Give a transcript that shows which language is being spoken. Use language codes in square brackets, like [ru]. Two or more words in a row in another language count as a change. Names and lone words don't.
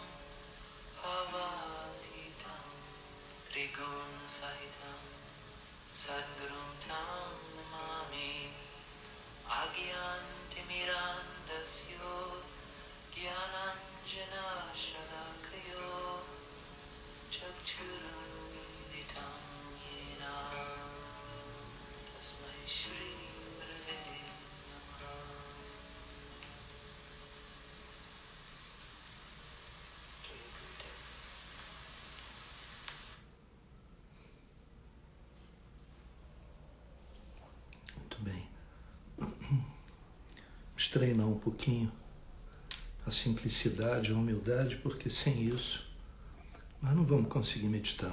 [sa] भावातीतं त्रिगुण सहितं सद्गुरुं तं नमामि अज्ञानतिमिरान्धस्य ज्ञानाञ्जन शलाकया चक्षुरुदितं येन तस्मै श्री गुरवे नमः. [pt] Muito bem. Vamos treinar um pouquinho a simplicidade, a humildade, porque sem isso nós não vamos conseguir meditar.